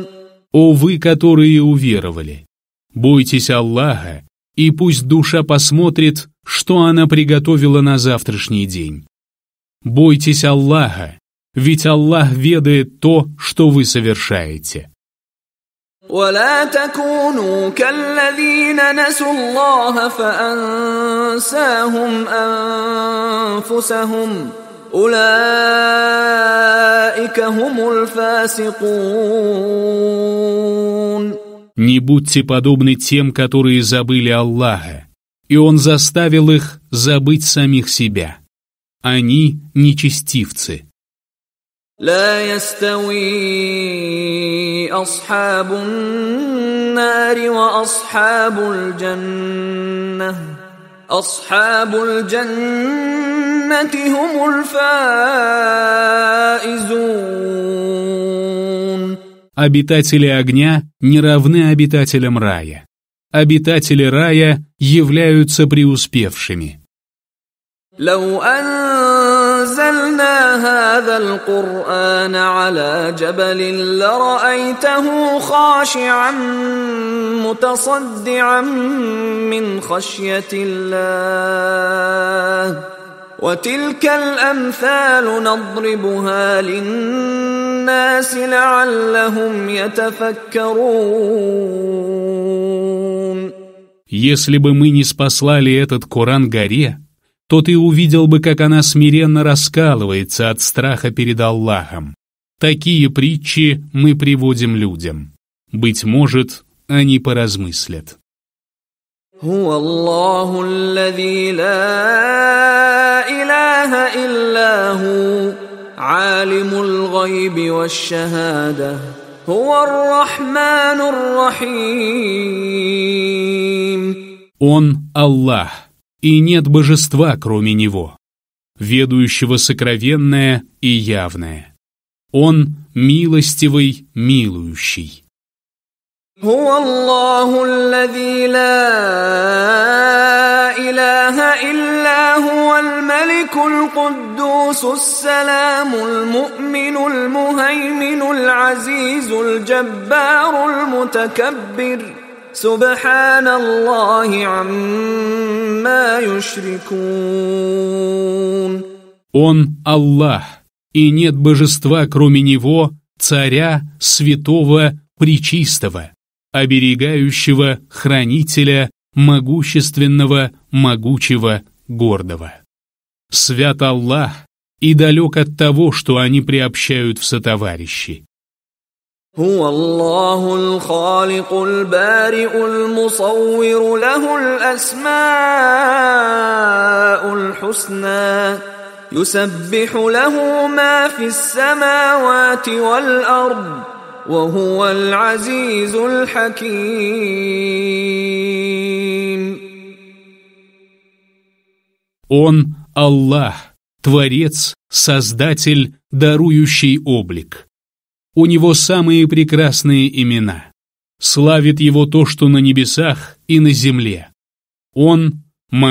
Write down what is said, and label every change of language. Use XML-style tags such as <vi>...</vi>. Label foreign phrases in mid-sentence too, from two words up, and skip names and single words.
<ru>О вы, которые уверовали, бойтесь Аллаха, и пусть душа посмотрит, что она приготовила на завтрашний день. Бойтесь Аллаха, ведь Аллах ведает то, что вы совершаете.</ru> <ar>ولا تكونوا كالذين نسوا الله فأنساهم أنفسهم أولئك هم الفاسقون.</ar> <ru>Не будьте подобны тем, которые забыли Аллаха, и Он заставил их забыть самих себя. Они нечестивцы.</ru> <ar>لا يستوي أصحاب النار وأصحاب الجنة أصحاب الجنة هم الفائزون.</ar> <ru>Обитатели огня не равны обитателям рая. Обитатели рая являются преуспевшими.</ru> <ar>لو أنزلنا هذا القرآن على جبل لرأيته خاشعا متصدعا من خشية الله وتلك الأمثال نضربها للناس لعلهم يتفكرون.</ar> <ru>Если бы мы не спаслали этот Коран горе, то ты увидел бы, как она смиренно раскалывается от страха перед Аллахом. Такие притчи мы приводим людям. Быть может, они поразмыслят.</ru> <ar>هو الله الذي لا إله إلا هو عالم الغيب والشهادة هو الرحمن الرحيم.</ar> <ru>Он Аллах, и нет божества, кроме Него, ведающего сокровенное и явное. Он милостивый, милующий.</ru> <ar>هو الله الذي لا إله إلا هو الملك القدوس السلام المؤمن المهيمن العزيز الجبار المتكبر سبحان الله عما يشركون.</ar> <ru>Он Аллах, и нет божества, кроме Него, царя, святого, пречистого, оберегающего, хранителя, могущественного, могучего, гордого. Свят Аллах и далек от того, что они приобщают в сотоварищи.</ru> <ar>هو الله الخالق البارئ المصور له الأسماء الحسنى يسبح له ما في السماوات والأرض وهو العزيز الحكيم.</ar> <ru>Он Аллах, Творец, Создатель, дарующий облик. У Него самые прекрасные имена. Славит Его то, что на небесах и на земле.</ru>